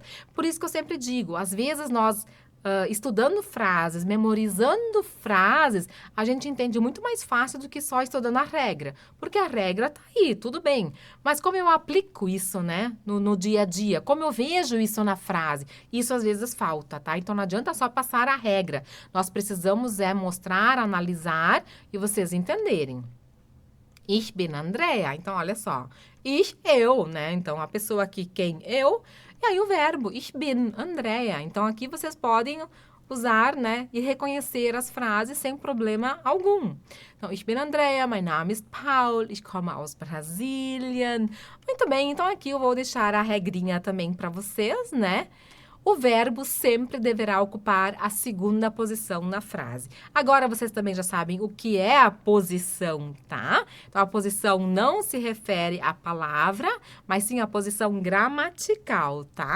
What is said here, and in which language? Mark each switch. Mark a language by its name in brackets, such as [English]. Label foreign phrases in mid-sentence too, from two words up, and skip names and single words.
[Portuguese] Por isso que eu sempre digo, às vezes nós, estudando frases, memorizando frases, a gente entende muito mais fácil do que só estudando a regra. Porque a regra tá aí, tudo bem. Mas como eu aplico isso, né, no dia a dia, como eu vejo isso na frase, isso às vezes falta, tá? Então não adianta só passar a regra. Nós precisamos mostrar, analisar e vocês entenderem. [German] Ich bin Andrea. [Portuguese] Então, olha só. Ich, eu, né? Então, a pessoa aqui, quem? Eu. E aí, o verbo, [German] ich bin Andrea. [Portuguese] Então, aqui vocês podem usar, né? E reconhecer as frases sem problema algum. Então, [German] ich bin Andrea, mein Name ist Paul, ich komme aus Brasilien. [Portuguese] Muito bem, então aqui eu vou deixar a regrinha também para vocês, né? O verbo sempre deverá ocupar a segunda posição na frase. Agora, vocês também já sabem o que é a posição, tá? Então, a posição não se refere à palavra, mas sim à posição gramatical, tá?